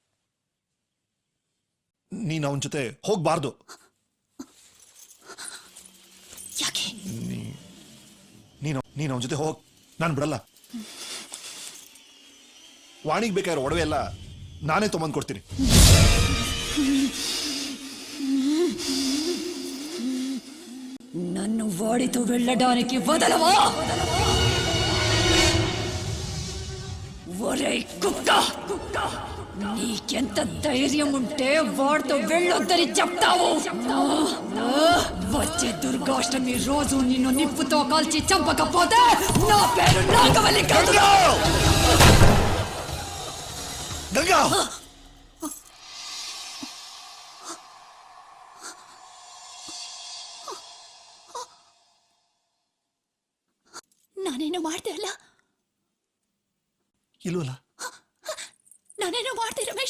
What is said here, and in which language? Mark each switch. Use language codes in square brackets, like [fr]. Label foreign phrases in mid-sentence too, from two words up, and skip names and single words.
[kn] ನೀನ್ ಅವನ ಜೊತೆ ಹೋಗ್ಬಾರ್ದು. ಯಾಕೆ? ನೀನು ಅವನ ಜೊತೆ ಹೋಗ್, ನಾನು ಬಿಡಲ್ಲ. ವಾಣಿಗೆ ಬೇಕಾಗಿರೋ ಒಡವೆ ಎಲ್ಲ ನಾನೇ ತೊಗೊಂಡ್ ಕೊಡ್ತೀನಿ. [te] నన్ను వాడితో వెళ్ళడానికి వదలవా? ఒరే కుక్క, నీకెంత ధైర్యం ఉంటే వాడితో వెళ్ళొద్దని చెప్తావు? వచ్చే దుర్గాష్టమి రోజు నిన్ను నిప్పుతో కాల్చి చంపకపోతే నా పేరు నాగవల్లి కాదు. గంగా, [kn] ನಾನೇನೋ ಮಾಡ್ದೆ ಅಲ್ಲ? ಇಲ್ವಲ್ಲ? ನಾನೇನೋ ಮಾಡ್ದೆ ರಮೇಶ್?